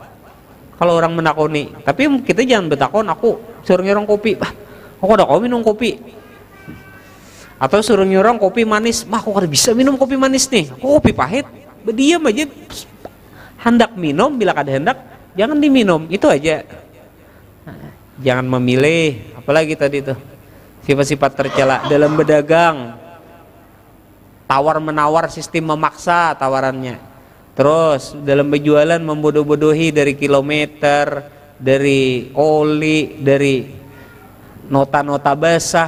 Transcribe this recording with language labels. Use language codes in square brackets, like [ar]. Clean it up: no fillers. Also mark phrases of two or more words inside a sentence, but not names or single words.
[bjn] Kalau orang menakoni, tapi kita jangan betakon, aku suruh nyurang kopi, aku ada kau minum kopi. Atau suruh nyurang kopi manis, mah aku kada bisa minum kopi manis nih, aku kopi pahit. Berdiam aja, hendak minum, bila kada hendak jangan diminum, itu aja. Jangan memilih, apalagi tadi tuh sifat-sifat tercela dalam berdagang, tawar menawar, sistem memaksa tawarannya. Terus dalam berjualan membodoh-bodohi dari kilometer, dari oli, dari nota-nota basah.